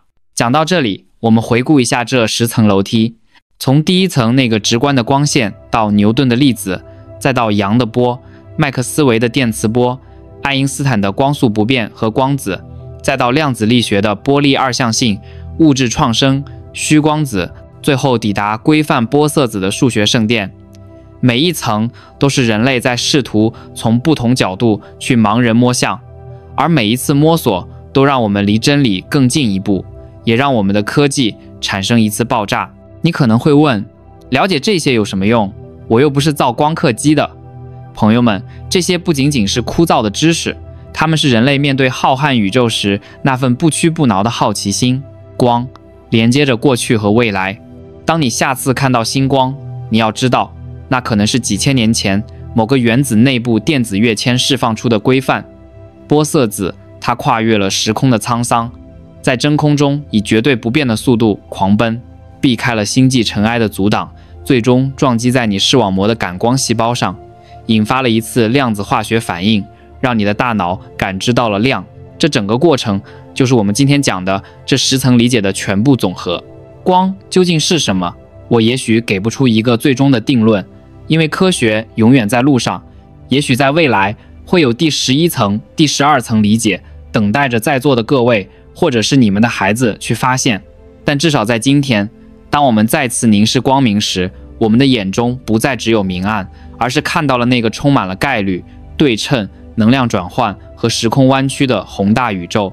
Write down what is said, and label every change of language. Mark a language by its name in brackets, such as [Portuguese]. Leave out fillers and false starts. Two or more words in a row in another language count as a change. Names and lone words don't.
[Chinese] 講到這裡，我們回顧一下這10層樓梯，從第1層那個直觀的光線，到牛頓的粒子，再到楊的波、麥克斯韋的電磁波、愛因斯坦的光速不變和光子，再到量子力學的波粒二象性、物質創生、虛光子，最後抵達規範玻色子的數學聖殿。每一層都是人類在試圖從不同角度去盲人摸象，而每一次摸索都讓我們離真理更近一步，也讓我們的科技產生一次爆炸。你可能會問，了解這些有什麼用？我又不是造光刻機的。朋友們，這些不僅僅是枯燥的知識， 它們是人類面對浩瀚宇宙時那份不屈不撓的好奇心。光連接着過去和未來。當你下次看到星光，你要知道，那可能是幾千年前某個原子內部電子躍遷釋放出的規範。玻色子，它跨越了時空的滄桑，在真空中以絕對不变的速度狂奔，避開了星際塵埃的阻擋，最終撞擊在你視網膜的感光細胞上，引發了一次量子化學反應，讓你的大腦感知到了亮。這整個過程就是我們今天講的這10層理解的全部總和。光究竟是什麼？我也許給不出一個最終的定論，因為科學永遠在路上。也許在未來會有第11層、第12 層理解，等待着在座的各位或者是你們的孩子去發現。但至少在今天，當我們再次凝视光明時，我们的眼中不再只有明暗，而是看到了那個充滿了概率、對稱、能量轉換和時空彎曲的宏大宇宙。